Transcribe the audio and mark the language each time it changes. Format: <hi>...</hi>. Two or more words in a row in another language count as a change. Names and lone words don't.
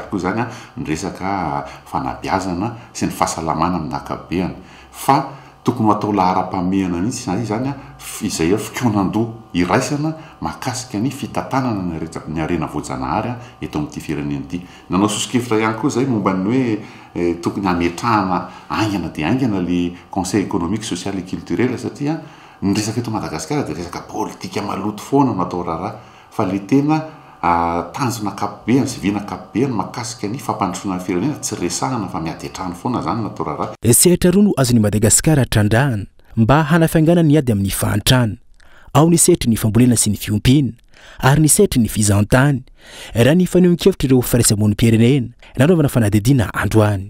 <mg>koa zany ny resaka fanabeazana sy ny fahasalamana amin'ny ankapobeny fa tokony atao lahara-pamehana mihitsy zany izay fikionan-doha iraisana mahakasika ny fitantanana ny arena voajanahary eto amin'ity firenena ity nanao sosikefitra ihany koa zay momba ny hoe tokony hametrahana aingana dia aingana</mg> <fr>le conseil économique social et culturel</fr> <mg>satria ny resaka eto Madagasikara dia resaka politika maloto foana natao raharaha fa le tena tanjona ankapobeny sy vina ankapobeny mahakasika ny fampandrosoana firenena tsy resahana fa miady hatrany foana zany natao raharaha sehatra roa no azon'ny Madagasikara trandrahana mba hanafiangana ny ady amin'ny fahantrana ao ny sehatra ny fambolena sy ny fiompiana ary nisaitry ny fizantany raha ny fanehoan-kevitra ireo firaisamonim-pirenena nanaovana fanadidina androany.</mg>